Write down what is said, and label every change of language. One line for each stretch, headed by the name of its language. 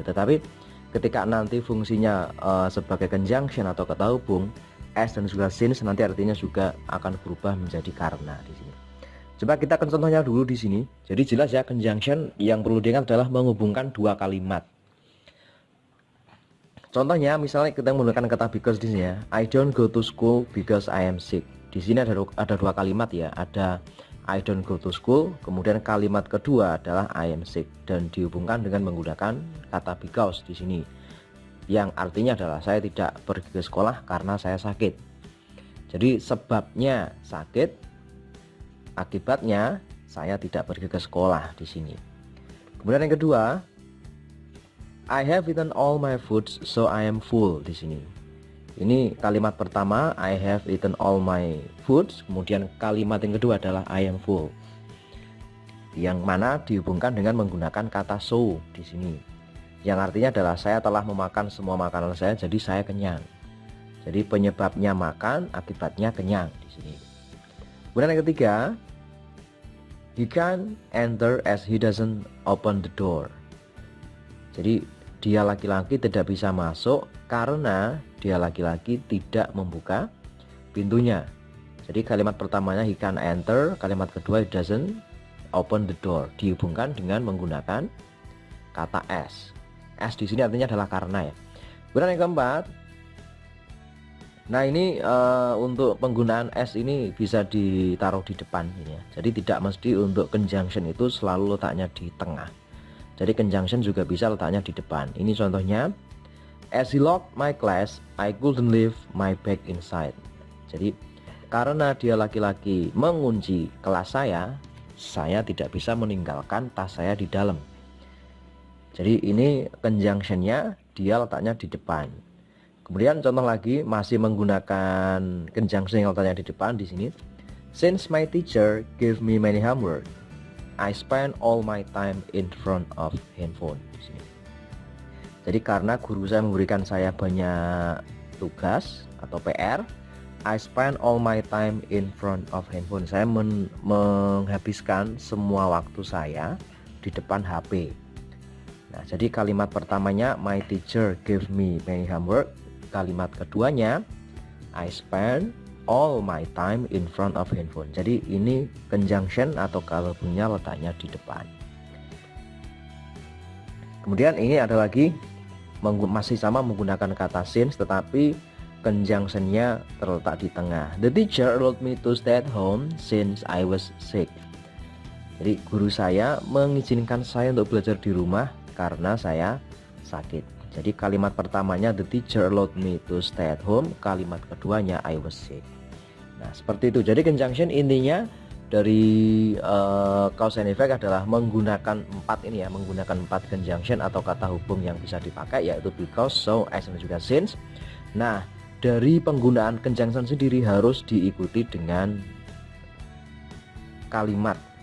Indonesian: Tetapi ketika nanti fungsinya sebagai conjunction atau kata hubung, as dan juga since nanti artinya juga akan berubah menjadi karena di sini. Coba kita akan contohnya dulu di sini. Jadi jelas ya, conjunction yang perlu diingat adalah menghubungkan 2 kalimat. Contohnya misalnya kita menggunakan kata because di sini ya.
English: I don't go to school because I am sick.
Indonesian: Di sini ada 2 kalimat ya. Ada
English: I don't go to school,
Indonesian: kemudian kalimat kedua adalah
English: I am sick,
Indonesian: dan dihubungkan dengan menggunakan kata because di sini, yang artinya adalah saya tidak pergi ke sekolah karena saya sakit. Jadi sebabnya sakit, akibatnya saya tidak pergi ke sekolah di sini. Kemudian yang kedua,
English: I have eaten all my foods so I am full
Indonesian: di sini. Ini kalimat pertama,
English: I have eaten all my foods.
Indonesian: Kemudian kalimat yang kedua adalah
English: I am full,
Indonesian: yang mana dihubungkan dengan menggunakan kata so di sini, yang artinya adalah saya telah memakan semua makanan saya, jadi saya kenyang. Jadi penyebabnya makan, akibatnya kenyang di sini. Kemudian yang ketiga,
English: he can't enter as he doesn't open the door.
Indonesian: Jadi dia laki-laki tidak bisa masuk karena dia laki-laki tidak membuka pintunya. Jadi kalimat pertamanya
English: he can't enter,
Indonesian: kalimat kedua
English: he doesn't open the door,
Indonesian: dihubungkan dengan menggunakan kata as. As di sini artinya adalah karena ya. Kemudian yang keempat, nah ini untuk penggunaan as ini bisa ditaruh di depan ini ya. Jadi tidak mesti untuk conjunction itu selalu letaknya di tengah. Jadi conjunction juga bisa letaknya di depan. Ini contohnya,
English: as he locked my class, I couldn't leave my bag inside.
Indonesian: Jadi karena dia laki-laki mengunci kelas saya tidak bisa meninggalkan tas saya di dalam. Jadi ini conjunctionnya dia letaknya di depan. Kemudian contoh lagi masih menggunakan conjunction yang letaknya di depan di sini.
English: Since my teacher gave me many homework, I spend all my time in front of handphone
Indonesian: di sini. Jadi karena guru saya memberikan saya banyak tugas atau PR,
English: I spend all my time in front of handphone.
Indonesian: Saya menghabiskan semua waktu saya di depan HP. Nah, jadi kalimat pertamanya
English: my teacher gave me many homework.
Indonesian: Kalimat keduanya
English: I spend all my time in front of handphone.
Indonesian: Jadi ini conjunction atau verbnya letaknya di depan. Kemudian ini ada lagi masih sama menggunakan kata since, tetapi conjunctionnya terletak di tengah.
English: The teacher allowed me to stay at home since I was sick.
Indonesian: Jadi guru saya mengizinkan saya untuk belajar di rumah karena saya sakit. Jadi kalimat pertamanya
English: the teacher allowed me to stay at home,
Indonesian: kalimat keduanya
English: I was sick.
Indonesian: Nah, seperti itu. Jadi conjunction intinya dari
English: cause and effect
Indonesian: adalah menggunakan menggunakan 4 conjunction atau kata hubung yang bisa dipakai, yaitu because, so, as, dan juga since. Nah, dari penggunaan conjunction sendiri harus diikuti dengan kalimat.